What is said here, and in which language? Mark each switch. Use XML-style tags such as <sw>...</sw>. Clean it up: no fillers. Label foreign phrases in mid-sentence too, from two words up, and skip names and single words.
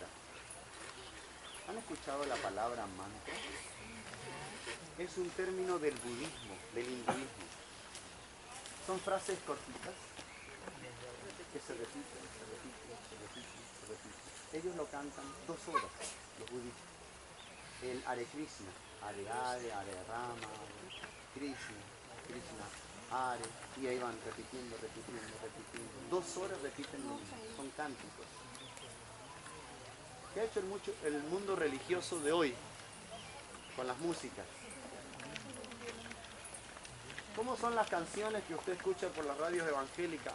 <es>¿Han escuchado la palabra mantra? Es un término del budismo, del hinduismo. Son frases cortitas que se repiten, se repiten, se repiten, se repiten. Ellos lo cantan 2 horas, los budistas.</es> <sa>El হরে কৃষ্ণ হরে হরে হরে রাম কৃষ্ণ কৃষ্ণ হরে,</sa> <es>y ahí van repitiendo, repitiendo, repitiendo. 2 horas repiten lo mismo, son cánticos. ¿Qué ha hecho el mundo religioso de hoy con las músicas? ¿Cómo son las canciones que usted escucha por las radios evangélicas?</es>